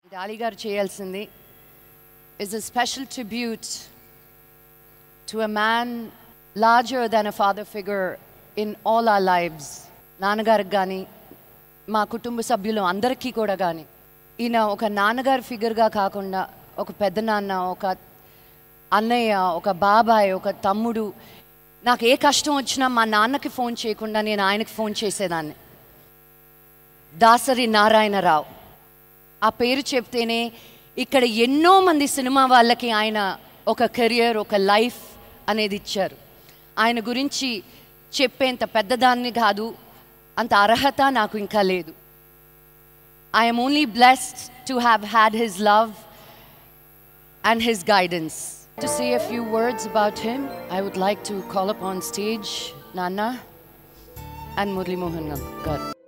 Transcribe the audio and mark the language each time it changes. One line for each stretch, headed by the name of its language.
Telugu: డాలి గారు చేయాల్సింది
English: is a special tribute to a man larger than a father figure in all our lives.
Telugu: నాన్నగారికి కానీ మా కుటుంబ సభ్యులు అందరికీ కూడా కానీ ఈయన ఒక నాన్నగారి ఫిగర్గా కాకుండా ఒక పెద్ద నాన్న, ఒక అన్నయ్య, ఒక బాబాయ్, ఒక తమ్ముడు. నాకు ఏ కష్టం వచ్చినా మా నాన్నకి ఫోన్ చేయకుండా నేను ఆయనకి ఫోన్ చేసేదాన్ని. దాసరి నారాయణరావు ఆ పేరు చెప్తేనే ఇక్కడ ఎన్నో మంది సినిమా వాళ్ళకి ఆయన ఒక కెరియర్, ఒక లైఫ్ అనేది ఇచ్చారు. ఆయన గురించి చెప్పేంత పెద్దదాన్ని కాదు, అంత అర్హత నాకు ఇంకా లేదు.
English: I am only blessed to have had his love and his guidance. To say a few words about him, I would like to call up on stage Nana and Murli Mohan garu.